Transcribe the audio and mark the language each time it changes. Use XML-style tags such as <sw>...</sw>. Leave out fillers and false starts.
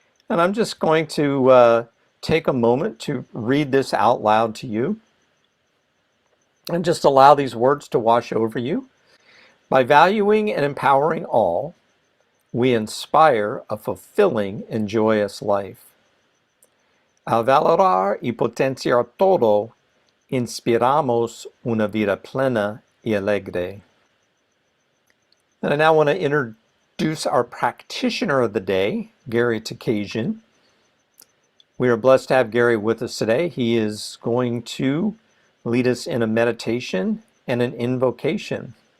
<en>And I'm just going to take a moment to read this out loud to you and just allow these words to wash over you. By valuing and empowering all, we inspire a fulfilling and joyous life.</en> <es>Al valorar y potenciar todo, inspiramos una vida plena y alegre.</es> <en>And I now want to introduce our practitioner of the day, Gary Takasian. We are blessed to have Gary with us today. He is going to lead us in a meditation and an invocation.</en>